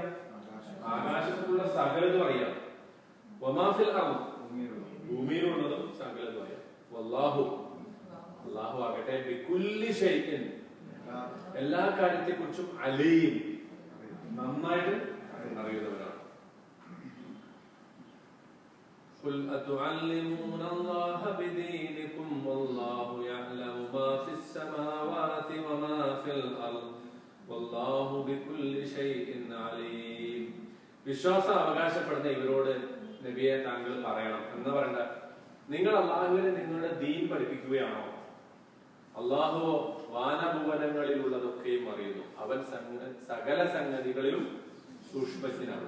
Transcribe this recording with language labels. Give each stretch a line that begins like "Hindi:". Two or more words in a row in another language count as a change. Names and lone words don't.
Malayalam: ആകാശത്തിലുള്ള സകലതും അറിയാം.
Arabic: وما في الأرض,
Malayalam: ഭൂമിയിലുള്ളതും സകലതും അറിയാം. വല്ലാഹു, അള്ളാഹു ആകട്ടെ
Arabic: بكل شيء,
Malayalam: എല്ലാ കാര്യത്തെ കുറിച്ചും അലീം, നന്നായിട്ട് അറിയുന്നവരാണ്.
Arabic: قل أتعلمون الله بدينكم والله يعلم ما في السماوات وما في الأرض والله بكل شيء عليم.
Malayalam: വിശ്വാസം അവകാശപ്പെടുന്ന ഇവരോട് നബിയെ താങ്കൾ പറയണം എന്ന് പറയണ്ട. നിങ്ങൾ അള്ളാഹുവിനെ നിങ്ങളുടെ ദീൻ പഠിപ്പിക്കുകയാണോ? അള്ളാഹുവോ വാനഭുവനങ്ങളിലുള്ളതൊക്കെയും അറിയുന്നു. അവൻ സകല സംഗതികളിലും സൂക്ഷ്മജ്ഞനാണ്.